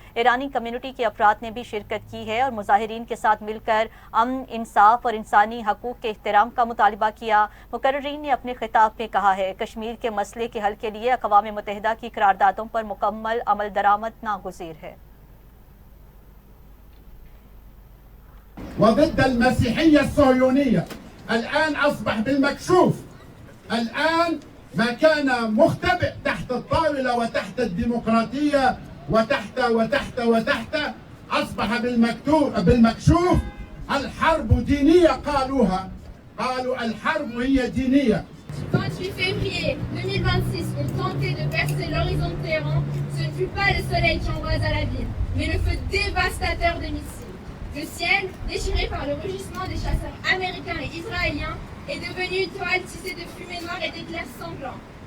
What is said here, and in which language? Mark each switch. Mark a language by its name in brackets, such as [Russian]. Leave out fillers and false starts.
[Urdu] ایرانی کمیونٹی کے افراد نے بھی شرکت کی ہے اور مظاہرین کے ساتھ مل کر امن، انصاف اور انسانی حقوق کے احترام کا مطالبہ کیا۔ مقررین نے اپنے خطاب میں کہا ہے، کشمیر کے مسئلے کے حل کے لیے اقوام متحدہ کی قراردادوں پر مکمل عمل درآمد ناگزیر ہے۔ [Arabic] وضد المسيحية الصهيونية الآن أصبح بالمكشوف. الآن ما كان مختبئ تحت الطاولة وتحت الديمقراطية وتحت أصبح بالمكشوف. الحرب دينية قالوا الحرب هي دينية. [French] 28 février 2026 ont tenté de percer l'horizon de Téhéran. Ce ne fut pas le soleil qui embrasa la ville, mais le feu dévastateur de missiles. Le ciel, déchiré par le rugissement des chasseurs américains et israéliens, est devenu une toile tissée de fumée noire et d'éclairs sanglants.